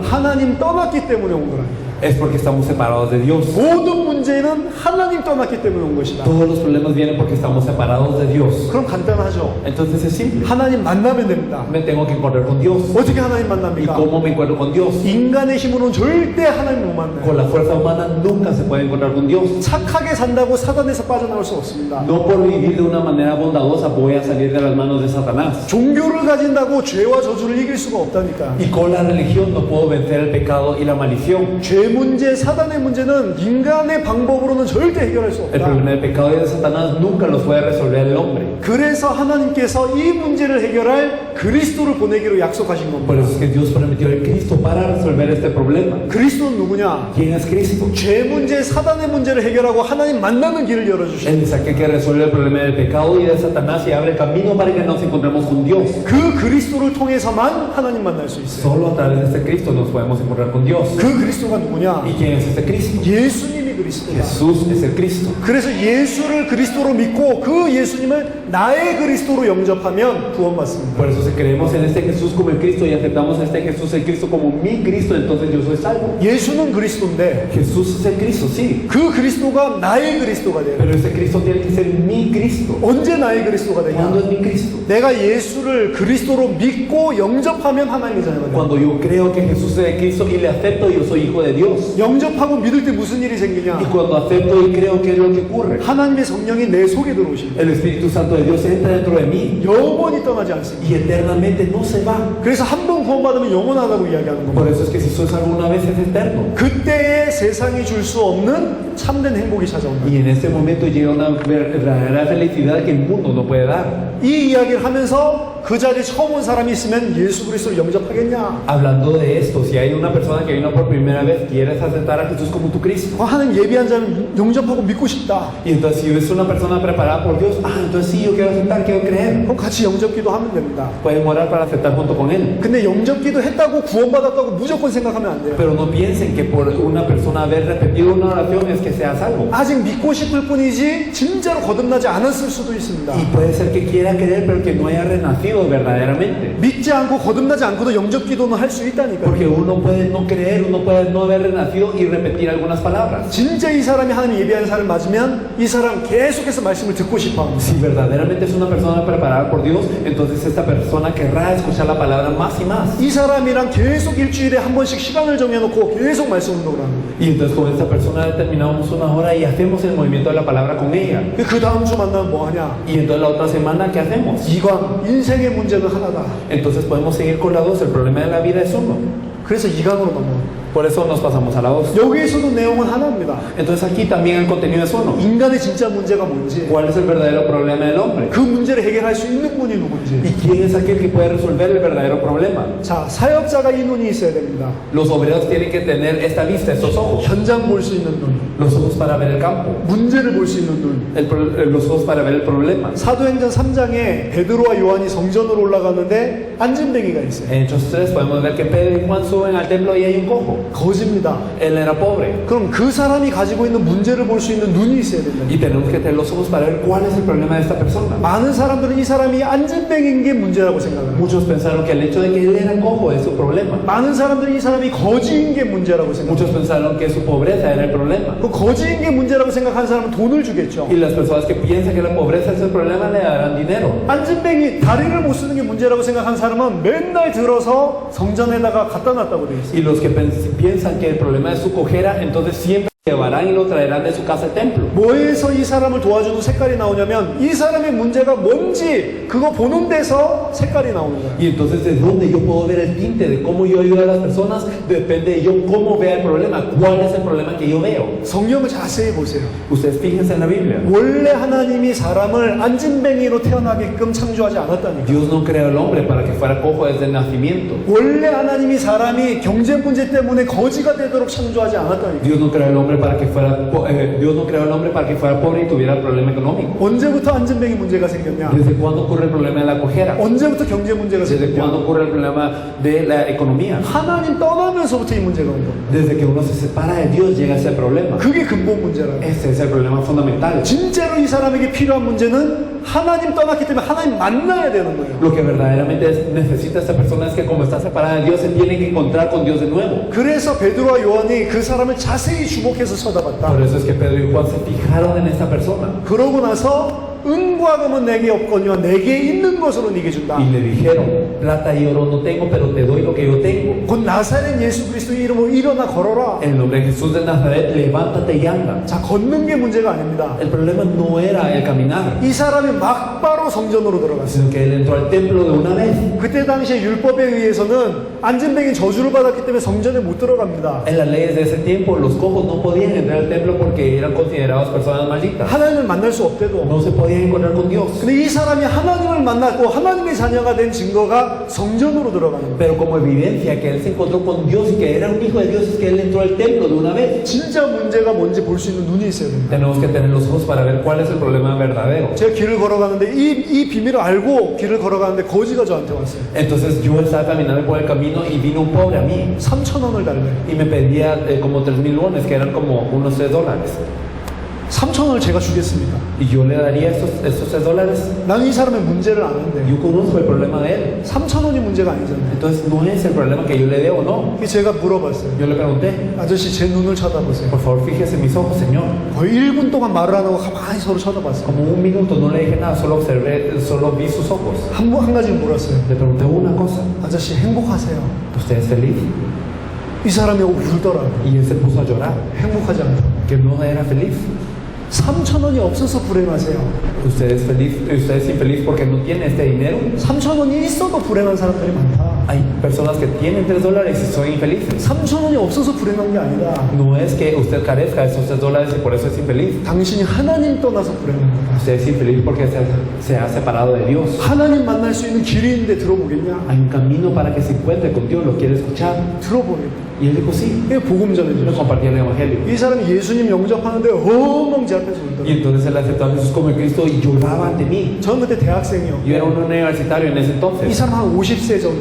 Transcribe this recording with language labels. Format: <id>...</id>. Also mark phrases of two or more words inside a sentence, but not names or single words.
<ko>하나님 떠났기 때문에 온 거라니까.</ko> <es>Es porque estamos separados de Dios.</es> <ko>모든 문제는 하나님 떠났기 때문에 온 것이다.</ko> <es>Todos los problemas vienen porque estamos separados de Dios.</es> <ko>그럼 간단하죠.</ko> <es>Entonces es simple.</es> <ko>하나님 만나면 됩니다.</ko> <es>Me tengo que encontrar con Dios.</es> <ko>어떻게 하나님</ko> <es>¿Y</es> <ko>만납니까?</ko> <es>cómo me encuentro con Dios?</es> <ko>인간의 힘으로는 절대 하나님 못 만나요.</ko> <es>Con la fuerza humana nunca se puede encontrar con Dios.</es> <ko>착하게 산다고 사단에서 빠져나올 수 없습니다.</ko> <es>No por vivir de una manera bondadosa voy a salir de las manos de Satanás.</es> <ko>종교를 가진다고 죄와 저주를 이길 수가 없다니까.</ko> <es>Y con la religión no puedo vencer el pecado y la maldición.</es> <ko>죄 문제, 사단의 문제는 인간의 방법으로는 절대 해결할 수</ko> <es>El</es> <ko>없다.</ko> <es>problema del pecado y de Satanás nunca los puede resolver el hombre.</es> <ko>그래서 하나님께서 이 문제를 해결할 그리스도를 보내기로 약속하신</ko> <es>Por</es> <ko>겁니다.</ko> <es>eso es que Dios prometió el Cristo para resolver este problema.</es> <ko>그리스도는 누구냐?</ko> <es>¿Quién es Cristo?</es> <ko>죄 문제, 사단의 문제를 해결하고 하나님 만나는 길을 열어주신</ko> <es>Él es aquel que resuelve el problema del pecado y de Satanás y abre el camino para que nos encontremos con Dios.</es> <ko>그 그리스도를 통해서만 하나님 만날 수 있어요.</ko> <es>Solo a través de este Cristo nos podemos encontrar con Dios.</es> <ko>그 그리스도가 누구냐?</ko> <es>¿Y quién es este Cristo?</es> <ko>예수님이 그리스도다.</ko> <es>Jesús es el Cristo.</es> <ko>그래서 예수를 그리스도로 믿고 그 예수님을 나의 그리스도로 영접하면 구원받습니다.</ko> <es>Por eso si creemos en este Jesús como el Cristo y aceptamos a este Jesús el Cristo como mi Cristo, entonces yo soy salvo.</es> <ko>예수는 그리스도인데</ko> <es>Jesús es el Cristo, sí.</es> <ko>그 그리스도가 나의 그리스도가 돼요.</ko> <es>Pero ese Cristo tiene que ser mi Cristo.</es> <ko>언제 나의 그리스도가 되냐?</ko> <es>¿Cuándo es mi Cristo?</es> <ko>내가 예수를 그리스도로 믿고 영접하면 하나님의 자녀가 돼요.</ko> <es>Cuando yo creo que Jesús es el Cristo y le acepto, yo soy hijo de Dios.</es> <ko>영접하고 믿을 때 무슨 일이 생기냐?</ko> <es>Y cuando acepto y creo, ¿qué es lo que ocurre?</es> <ko>하나님의 성령이 내 속에 들어오십니다.</ko> <es>El Espíritu Santo de Dios entra dentro de mí</es> <ko>영원히 떠나지 않습니다.</ko> <es>y eternamente no se va.</es> <ko>그래서 한 번 구원받으면 영원하다고 이야기하는 겁니다.</ko> <es>Por eso es que si soy salvo una vez es eterno.</es> <ko>그때에 세상이 줄 수 없는 참된 행복이 찾아온다.</ko> <es>Y en ese momento llega una verdadera felicidad que el mundo no puede dar.</es> <ko>이 이야기를 하면서 그 자리에 처음 온 사람이 있으면 예수 그리스도를 영접하겠냐?</ko> <es>Hablando de esto, si hay una persona que vino por primera vez, ¿quieres aceptar a Jesús como tu Cristo?</es> <ko>하나님 예비한 자는 영접하고 믿고 싶다.</ko> <es>Y entonces si es una persona preparada por Dios, entonces sí, yo quiero aceptar, quiero creer.</es> <ko>그럼 같이 영접기도 하면 됩니다.</ko> <es>Pueden orar para aceptar junto con Él.</es> <ko>근데 영접기도 했다고 구원받았다고 무조건 생각하면 안 돼요.</ko> <es>Pero no piensen que por una persona haber repetido una oración es que sea salvo.</es> <ko>아직 믿고 싶을 뿐이지 진짜로 거듭나지 않았을 수도 있습니다.</ko> <es>Y puede ser que quiera creer, pero que no haya renacido verdaderamente.</es> <ko>믿지 않고 거듭나지 않고도 영접기도는 할 수 있다니까요.</ko> <es>Porque uno puede no creer, uno puede no haber renacido y repetir algunas palabras.</es> <ko>진짜 이 사람이 하나님 예비한 사람 맞으면 이 사람 계속해서 말씀을 듣고 싶어 합니다.</ko> <es>Si verdaderamente es una persona preparada por Dios, entonces esta persona querrá escuchar la palabra más y más.</es> <ko>이 사람이랑 계속 일주일에 한 번씩 시간을 정해놓고 계속 말씀 운동을 합니다.</ko> <es>Y entonces con esta persona determinamos una hora y hacemos el movimiento de la palabra con ella.</es> <ko>그 다음 주 만나면 뭐 하냐?</ko> <es>Y entonces la otra semana, ¿qué hacemos?</es> <ko>이강, 인생의 문제는 하나다.</ko> <es>Entonces podemos seguir con la 2. El problema de la vida es uno.</es> <ko>그래서 이강으로 넘어가.</ko> <es>Por eso nos pasamos a la 2.</es> <ko>여기에서도 내용은 하나입니다.</ko> <es>Entonces aquí también el contenido es uno.</es> <ko>인간의 진짜 문제가 뭔지,</ko> <es>¿Cuál es el verdadero problema del hombre?</es> <ko>그 문제를 해결할 수 있는 분이 누군지.</ko> <es>¿Y quién es aquel que puede resolver el verdadero problema?</es> <ko>자, 사역자가 이 눈이 있어야 됩니다.</ko> <es>Los obreros tienen que tener esta vista, estos ojos.</es> <ko>현장 볼 수 있는 눈,</ko> <es>Los ojos para ver el campo.</es> <ko>문제를 볼 수 있는 눈.</ko> <es>Los ojos para ver el problema.</es> <ko>사도행전 3장에 베드로와 요한이 성전으로 올라가는데 안진뱅이가 있어요.</ko> <es>En Hechos 3 podemos ver que Pedro y Juan suben al templo y hay un cojo.</es> <ko>거짓입니다.</ko> <es>Él era pobre.</es> <ko>그럼 그 사람이 가지고 있는 문제를 볼 수 있는 눈이 있어야 된다.</ko> <es>Y tenemos que tener los ojos para ver cuál es el problema de esta persona.</es> <ko>많은 사람들은 이 사람이 안진뱅인 게 문제라고 생각을 해요.</ko> <es>Muchos pensaron que el hecho de que él era cojo es su problema.</es> <ko>많은 사람들이 이 사람이 거지인 게 문제라고 생각해요.</ko> <es>Muchos pensaron que su pobreza era el problema.</es> <ko>그 거지인 게 문제라고 생각하는 사람은 돈을 주겠죠.</ko> <es>Y las personas que piensan que la pobreza es el problema le darán dinero.</es> <ko>안진뱅이 다리를 못 쓰는 게 문제라고 생각하는 사람은 맨날 들어서 성전에다가 갖다 놨다고 돼 있어요.</ko> <es>Y los que piensan que el problema es su cojera, entonces siempre llevarán y lo traerán de su casa al templo.</es> <ko>뭐에서 이 사람을 도와주는 색깔이 나오냐면 이 사람의 문제가 뭔지 그거 보는 데서 색깔이 나오는 거예요.</ko> <es>Y entonces de dónde yo puedo ver el tinte de cómo yo ayudo a las personas depende de yo cómo vea el problema, cuál es el problema que yo veo.</es> <ko>성경을 자세히 보세요.</ko> <es>Ustedes fíjense en la Biblia.</es> <ko>원래 하나님이 사람을 안진뱅이로 태어나게끔 창조하지 않았다니까.</ko> <es>Dios no creó al hombre para que fuera cojo desde el nacimiento.</es> <ko>원래 하나님이 사람이 경제 문제 때문에 거지가 되도록 창조하지 않았다니까.</ko> <es>Dios no creó al hombre para que fuera Dios no creó al hombre para que fuera pobre y tuviera el problema económico.</es> <ko>언제부터 안진뱅이 문제가 생겼냐?</ko> <es>¿Desde cuándo ocurre el problema de la cojera?</es> <ko>언제부터 경제 문제가</ko> <es>¿Desde cuándo</es> <ko>생겼냐?</ko> <es>ocurre el problema de la economía?</es> <ko>하나님 떠나면서부터 이 문제가 온 겁니다.</ko> <es>Desde que uno se separa de Dios llega ese problema.</es> <ko>그게 근본 문제라고.</ko> <es>Ese es el problema fundamental.</es> <ko>진짜로 이 사람에게 필요한 문제는 하나님 떠났기 때문에 하나님 만나야 되는 거예요.</ko> <es>Lo que verdaderamente necesita esta persona es que como está separada de Dios se tiene que encontrar con Dios de nuevo.</es> <ko>그래서 베드로와 요한이 그 사람을 자세히 주목해서 쳐다봤다.</ko> <es>Por eso es que Pedro y Juan se fijaron en esta persona</es> <ko>그러고 나서 은과 금은 내게 없거니와 내게 있는 것으로 네게 준다.</ko> <es>y le dijeron, plata y oro no tengo, pero te doy lo que yo tengo.</es> <ko>곧 나사렛 예수 그리스도의 이름으로 일어나 걸어라.</ko> <es>En el nombre de Jesús de Nazaret, levántate y anda.</es> <ko>자, 걷는 게 문제가 아닙니다.</ko> <es>El problema no era el caminar,</es> <ko>이 사람이 막바로 성전으로 들어갔어요.</ko> <es>sino que él entró al templo de una vez.</es> <ko>그때 당시에 율법에 의해서는 안진뱅이 저주를 받았기 때문에 성전에 못 들어갑니다.</ko> <es>En las leyes de ese tiempo, los cojos no podían entrar al templo porque eran considerados personas malditas.</es> <ko>하나님을 만날 수 없대도.</ko> <es>No se podían encontrar con Dios.</es> <ko>근데 이 사람이 하나님을 만났고 하나님의 자녀가 된 증거가 성전으로 들어가는 거예요.</ko> <es>Pero como evidencia que él se encontró con Dios y que era un hijo de Dios, es que él entró al templo de una vez.</es> <ko>진짜 문제가 뭔지 볼 수 있는 눈이 있어야 됩니다.</ko> <es>Tenemos que tener los ojos para ver cuál es el problema verdadero.</es> <ko>제가 길을 걸어가는데 이 비밀을 알고 길을 걸어가는데 거지가 저한테 왔어요.</ko> <es>Entonces yo estaba caminando por el camino y vino un pobre a mí</es> <ko>3,000원을 달래요.</ko> <es>y me pedía como 3,000 wones, que eran como unos $3.</es> <ko>3,000원을 제가 주겠습니다.</ko> <es>Y yo le daría estos $3.</es> <ko>나는 이 사람의 문제를 아는데</ko> <es>Yo conozco el problema de él.</es> <ko>3,000원이 문제가 아니잖아요.</ko> <es>Entonces no es el problema que yo le dé o no.</es> <ko>그래서 제가 물어봤어요.</ko> <es>Yo le pregunté,</es> <ko>아저씨 제 눈을 쳐다보세요.</ko> <es>por favor fíjese en mis ojos, Señor.</es> <ko>거의 1분 동안 말을 안 하고 가만히 서로 쳐다봤어요.</ko> <es>Como un minuto no le dije nada, solo observé, solo vi sus ojos.</es> <ko>한 가지 물었어요.</ko> <es>Le pregunté una cosa,</es> <ko>아저씨 행복하세요?</ko> <es>¿usted es feliz?</es> <ko>이 사람이 울더라고요.</ko> <es>Y él se puso a llorar,</es> <ko>행복하지 않다.</ko> <es>que no era feliz.</es> <ko>3,000원이 없어서 불행하세요.</ko> <es>Usted es infeliz porque no tiene este dinero.</es> <ko>3,000원이 있어도 불행한 사람들이 많다.</ko> <es>Hay personas que tienen $3 y son infelices.</es> <ko>3,000원이 없어서 불행한 게 아니라</ko> <es>No es que usted carezca de esos $3 y por eso es infeliz.</es> <ko>당신이 하나님 떠나서 불행한 거다.</ko> <es>Usted es infeliz porque se ha separado de Dios.</es> <ko>하나님 만날 수 있는 길이 있는데 들어보겠냐?</ko> <es>Hay un camino para que se encuentre con Dios, ¿lo quiere escuchar?</es> <ko>들어보겠다.</ko> <es>Y él dijo sí.</es> <ko>이게 복음</ko> <es>Le</es> <ko>전해줘요.</ko> <es>compartí el evangelio.</es> <ko>이 사람이 예수님 영접하는데 엉엉 제 앞에서</ko> <es>Y</es> <ko>울더라고요.</ko> <es>entonces él aceptó a Jesús como el Cristo y lloraba ante mí.</es> <ko>저는 그때 대학생이요.</ko> <es>Yo era un universitario en ese</es> <ko>이</ko> <es>entonces.</es> <ko>사람 한 50세 정도</ko>